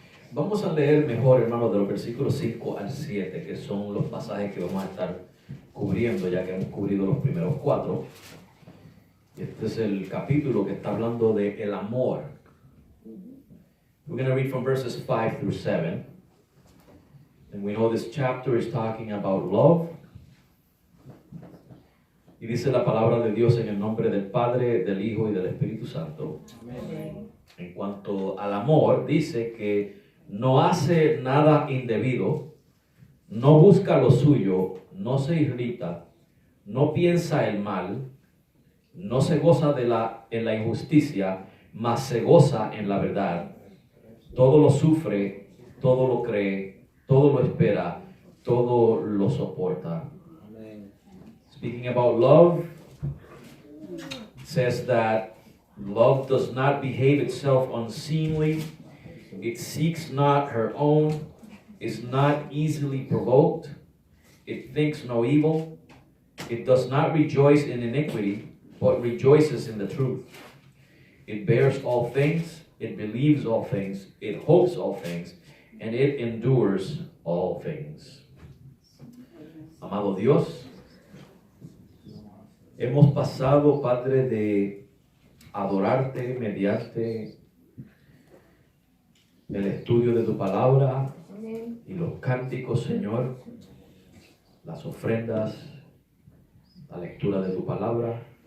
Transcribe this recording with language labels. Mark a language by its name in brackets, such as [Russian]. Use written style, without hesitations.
[Spanish] Vamos a leer mejor, hermanos, de los versículos 5 al 7, que son los pasajes que vamos a estar cubriendo, ya que hemos cubrido los primeros 4. Este es el capítulo que está hablando de el amor. [English] We're going to read from verses 5 through 7. And we know this chapter is talking about love. [Spanish] Y dice la palabra de Dios en el nombre del Padre, del Hijo y del Espíritu Santo. Amén. En cuanto al amor, dice que no hace nada indebido, no busca lo suyo, no se irrita, no piensa el mal, no se goza en la injusticia, mas se goza en la verdad. Todo lo sufre, todo lo cree, todo lo espera, todo lo soporta. [English] Speaking about love, it says that love does not behave itself unseemly. It seeks not her own, is not easily provoked. It thinks no evil. It does not rejoice in iniquity, but rejoices in the truth. It bears all things, it believes all things, it hopes all things, and it endures all things. [Spanish] Amado Dios, hemos pasado, Padre, de adorarte mediante el estudio de tu palabra y los cánticos, Señor, las ofrendas, la lectura de tu palabra.